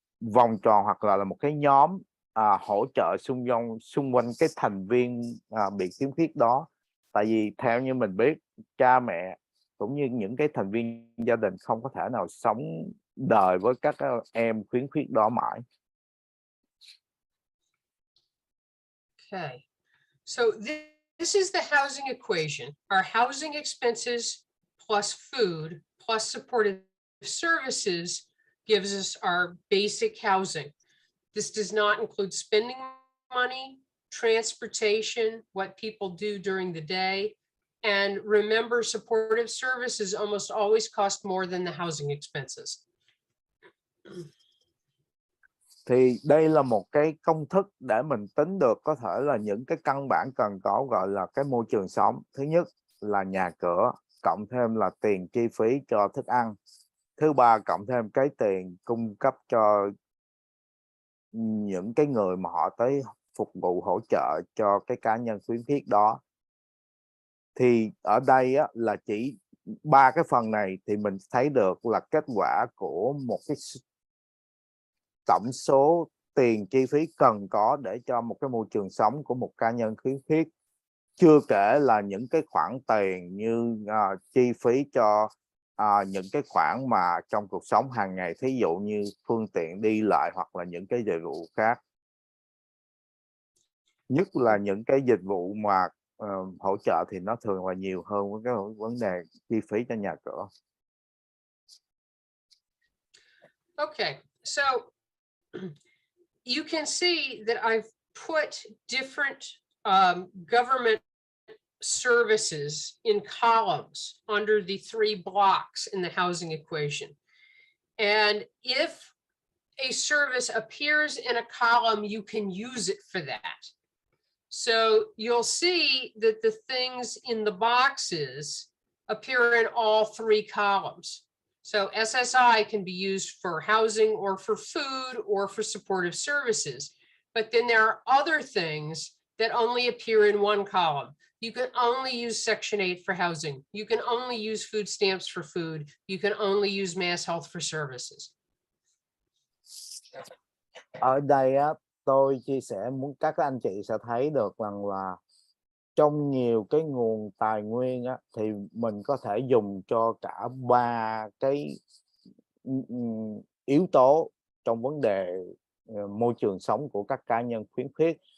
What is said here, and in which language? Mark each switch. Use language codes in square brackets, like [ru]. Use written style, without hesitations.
[vi] vòng tròn hoặc là một cái nhóm hỗ trợ xung quanh cái thành viên bị khiếm khuyết đó. Tại vì theo như mình biết, cha mẹ cũng như những cái thành viên gia đình không có thể nào sống đời với các em khiếm khuyết đó mãi. [en] Okay, so this is the housing equation. Our housing expenses plus food plus supportive services gives us our basic housing. This does not include spending money, transportation, what people do during the day. And remember, supportive services almost always cost more than the housing expenses. [vi] Thì đây là một cái công thức để mình tính được có thể là những cái căn bản cần có, gọi là cái môi trường sống. Thứ nhất là nhà cửa, cộng thêm là tiền chi phí cho thức ăn. Thứ ba, cộng thêm cái tiền cung cấp cho những cái người mà họ tới phục vụ hỗ trợ cho cái cá nhân khuyến khuyết đó. Thì ở đây á, là chỉ ba cái phần này thì mình thấy được là kết quả của một cái tổng số tiền chi phí cần có để cho một cái môi trường sống của một cá nhân khuyến khuyết. Chưa kể là những cái khoản tiền như chi phí cho những cái khoản mà trong cuộc sống hàng ngày, thí dụ như phương tiện đi lại hoặc là những cái dịch vụ khác. Nhất là những cái dịch vụ mà hỗ trợ thì nó thường là nhiều hơn với cái vấn đề chi phí cho nhà cửa. [en] Okay, so you can see that I've put different government services in columns under the 3 blocks in the housing equation. And if a service appears in a column, you can use it for that. So you'll see that the things in the boxes appear in all 3 columns. So SSI can be used for housing or for food or for supportive services. But then there are other things that only appear in one column. You can only use Section 8 for housing. You can only use food stamps for food. You can only use Mass Health for services. [vi] Ở đây á, tôi chia sẻ muốn các anh chị sẽ thấy được rằng là trong nhiều cái nguồn tài nguyên á, thì mình có thể dùng cho cả 3 cái yếu tố trong vấn đề môi trường sống của các cá nhân khuyến khuyết.